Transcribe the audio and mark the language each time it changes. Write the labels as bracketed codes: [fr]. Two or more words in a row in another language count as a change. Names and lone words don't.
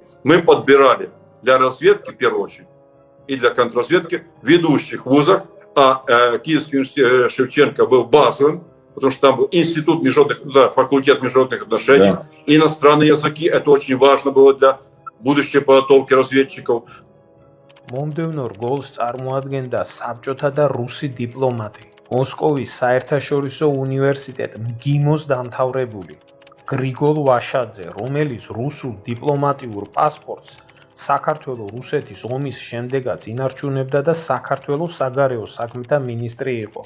[ru] Мы подбирали для разведки, в первую очередь, и для контрразведки в ведущих вузах, а Киевский университет Шевченко был базовым, потому что там был институт факультет международных отношений, да. Иностранные языки, это очень важно было для будущей подготовки разведчиков. [ka] მომდევნო რგოლს წარმოადგენდა საბჭოთა და რუსი დიპლომატი, მოსკოვის საერთაშორისო უნივერსიტეტ მგიმოს დამთავრებული გრიგოლ ვაშაძე, რომელიც რუსულ დიპლომატიურ პასპორტს საქართველოს რუსეთის ომის შემდეგაც ინარჩუნებდა და საქართველოს საგარეო საქმეთა მინისტრი იყო.